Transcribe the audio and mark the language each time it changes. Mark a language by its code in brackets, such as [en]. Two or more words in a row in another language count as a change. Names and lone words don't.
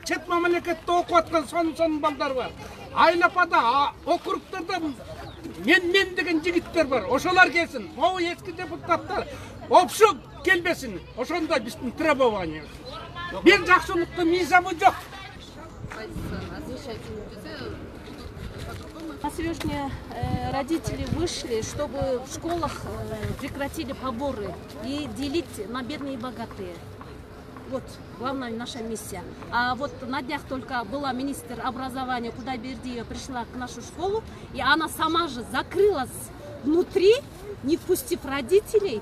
[ky] Чет мамлекетте окуп аткан сонун балдар бар. Айлапада, округтарда мен деген жигиттер бар. Ошолар келсин. Могу эски депутаттар вообще келбесин. Ошондой биздин требованиябыз. Бир жакшылыктын мыйзамы жок. [ru] На сегодня родители вышли, чтобы в школах прекратили поборы и делить на бедные и богатые. Вот главная наша миссия. А вот на днях только была министр образования Кудайбердиева, пришла к нашу школу, и она сама же закрылась внутри, не впустив родителей.